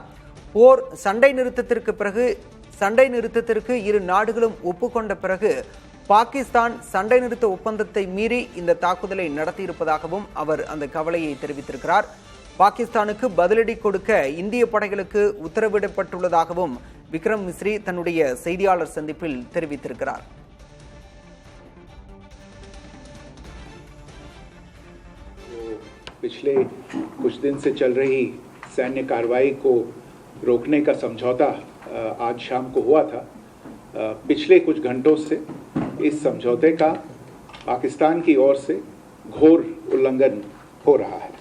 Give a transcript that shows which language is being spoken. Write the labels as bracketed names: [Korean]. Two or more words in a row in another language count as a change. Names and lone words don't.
[Tamil] போர் சண்டை நிறுத்தத்திற்கு இரு நாடுகளும் ஒப்புக்கொண்ட பிறகு பாகிஸ்தான் சண்டை நிறுத்த ஒப்பந்தத்தை மீறி இந்த தாக்குதலை நடத்தியிருப்பதாகவும் அவர் அந்த கவலையை தெரிவித்திருக்கிறார். பாகிஸ்தானுக்கு பதிலடி கொடுக்க இந்திய படைகளுக்கு உத்தரவிடப்பட்டுள்ளதாகவும் விக்ரம் மிஸ்ரி தன்னுடைய செய்தியாளர் சந்திப்பில் தெரிவித்திருக்கிறார். [Hindi] पिछले कुछ दिन से चल रही सैन्य कार्रवाई को रोकने का समझौता आज शाम को हुआ था। पिछले कुछ घंटों से इस समझौते का पाकिस्तान की ओर से घोर उल्लंघन हो रहा है।